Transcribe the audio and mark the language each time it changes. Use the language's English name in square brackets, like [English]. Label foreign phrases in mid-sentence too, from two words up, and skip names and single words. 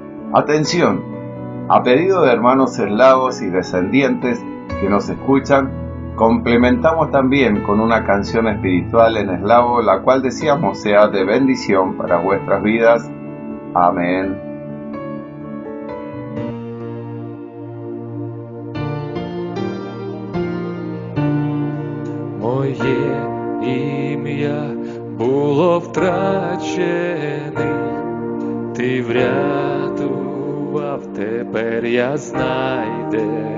[Spanish] Atención, a pedido de hermanos eslavos y descendientes que nos escuchan, complementamos también con una canción espiritual en eslavo, la cual deseamos sea de bendición para vuestras vidas. Amén. [Ukrainian] Моє ім'я було втрачене, ти врятував, тепер я знайдений.